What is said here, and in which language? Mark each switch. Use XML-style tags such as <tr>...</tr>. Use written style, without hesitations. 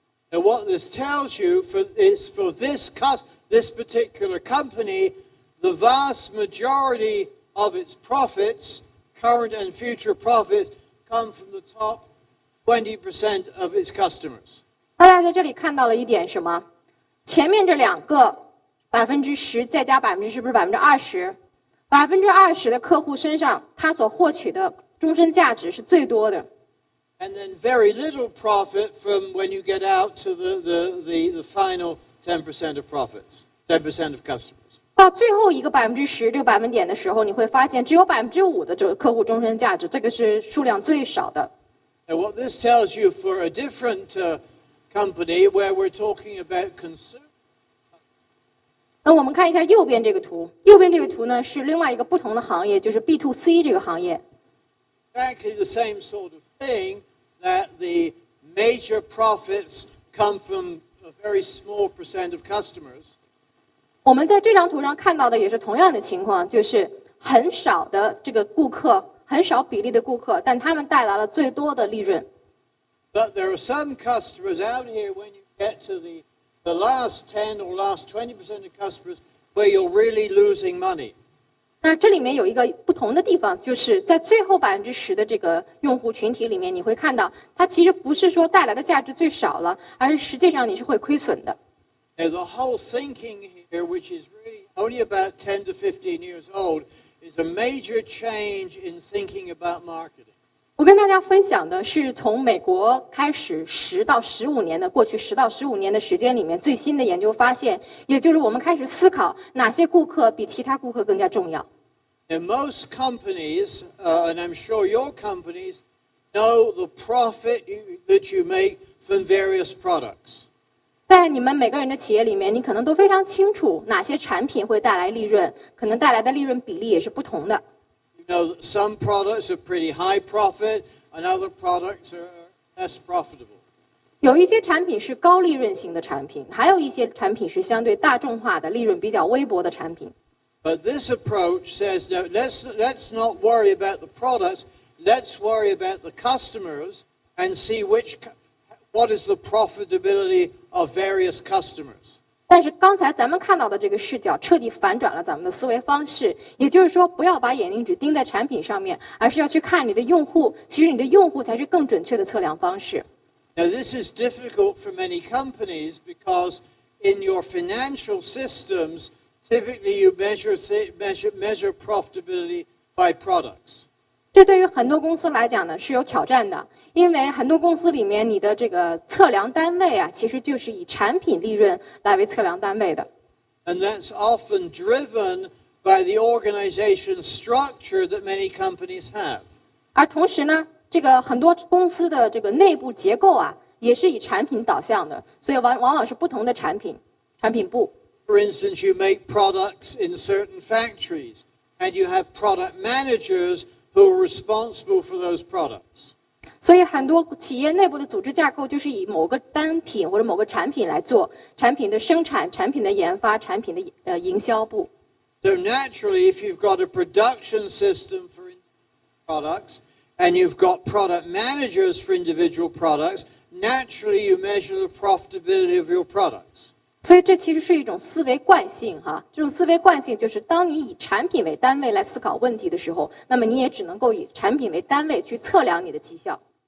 <en>Now, what this tells you is for this particular company, the vast majority of its profits, current and future profits, come from the top 20% of its customers.</en> <zh>大家在这里看到了一点什么？前面这两个10%再加10%是不是20%？20%的客户身上，他所获取的终身价值是最多的。</zh> <en>And then very little profit from when you get out to the final 10% of profits, 10% of customers.</en> <zh>到最后一个10%这个百分点的时候，你会发现只有5%的这个客户终身价值，这个是数量最少的。</zh> <en>And what this tells you for a different company where we're talking about consumer.</en> <zh>那我们看一下右边这个图，右边这个图呢是另外一个不同的行业，就是 B2C 这个行业。</zh> <en>Exactly the same sort of thing that the major profits come from a very small percent of customers.</en> <zh>我们在这张图上看到的也是同样的情况，就是很少的这个顾客，很少比例的顾客，但他们带来了最多的利润。</zh> <en>But there are some customers out here when you get to the last 10 or last 20% of customers where you're really losing money.</en> <zh>那这里面有一个不同的地方，就是在最后10%的这个用户群体里面，你会看到它其实不是说带来的价值最少了，而是实际上你是会亏损的。</zh> <en>Now, the whole thinking here, which is really only about 10 to 15 years old, is a major change in thinking about marketing.</en> <zh>我跟大家分享的是从美国开始10到15年的过去10到15年的时间里面最新的研究发现，也就是我们开始思考哪些顾客比其他顾客更加重要。</zh> <en>And most companies, and I'm sure your companies, know the profit that you make from various products.</en> <zh>在你们每个人的企业里面，你可能都非常清楚哪些产品会带来利润，可能带来的利润比例也是不同的。</zh> <en>You know, some products are pretty high profit, and other products are less profitable.</en> <zh>有一些产品是高利润型的产品，还有一些产品是相对大众化的、利润比较微薄的产品。</zh> <en>But this approach says, no, let's not worry about the products. Let's worry about the customers and see what is the profitability of various customers.</en> <zh>但是刚才咱们看到的这个视角彻底反转了咱们的思维方式，也就是说，不要把眼睛只盯在产品上面，而是要去看你的用户。其实你的用户才是更准确的测量方式。</zh> <en>Now, this is difficult for many companies because in your financial systems, typically you measure profitability by products.</en> <zh>这对于很多公司来讲呢是有挑战的，因为很多公司里面你的这个测量单位啊，其实就是以产品利润来为测量单位的。</zh> <en>And that's often driven by the organization structure that many companies have.</en> <zh>而同时呢，这个很多公司的这个内部结构啊，也是以产品导向的，所以往往是不同的产品部。</zh> <en>For instance, you make products in certain factories, and you have product managers who are responsible for those products.</en> <zh>所以很多企业内部的组织架构就是以某个单品或者某个产品来做产品的生产、产品的研发、产品的营销部。</zh> <en>So naturally, if you've got a production system for products, and you've got product managers for individual products, naturally you measure the profitability of your products.</en> <zh>所以这其实是一种思维惯性哈，这种思维惯性就是当你以产品为单位来思考问题的时候，那么你也只能够以产品为单位去测量你的绩效。</zh>